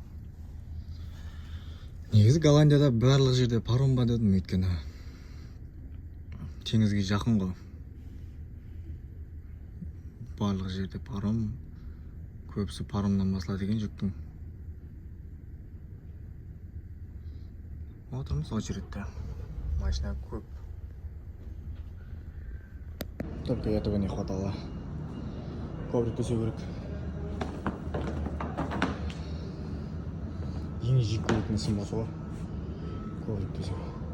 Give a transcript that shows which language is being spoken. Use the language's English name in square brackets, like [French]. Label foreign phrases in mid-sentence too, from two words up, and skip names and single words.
[Kazakh] Негізі Голландияда барлық жерде паром ба дедім, өйткені теңізге жақын ғой. Барлық жерде паром, көбісі паромнан басылады екен жүктің. Отырмыз очередьте. Машина көп. [Russian] Только этого не хватало. [Kazakh] Коврик төсеу керек. Ең жек көретін ісім осы ғой. Коврик төсеу.